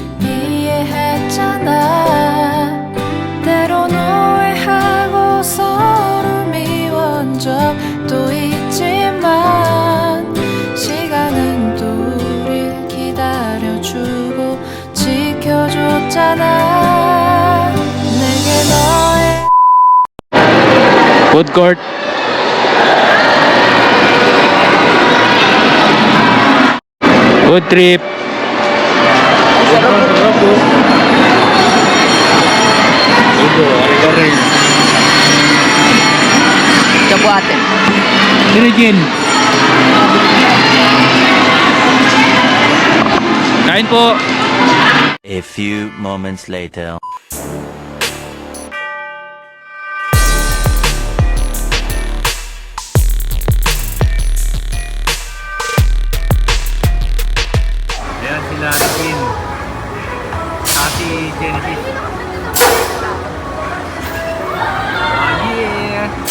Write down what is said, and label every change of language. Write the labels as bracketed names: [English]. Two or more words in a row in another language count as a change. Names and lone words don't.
[Korean] 이해했잖아 때론 오해하고 서로 미워한 적도 있지만 시간은 또 우릴 기다려주고 지켜줬잖아 내게 너의 [English] Food court. Food trip. [Filipino] Ito, ari-ari. Ito po ate. Sino Jin? Kain po. [English] A few moments later. [Filipino] Ayan sila Jin. Ate Genesis. [English] Oh yeah.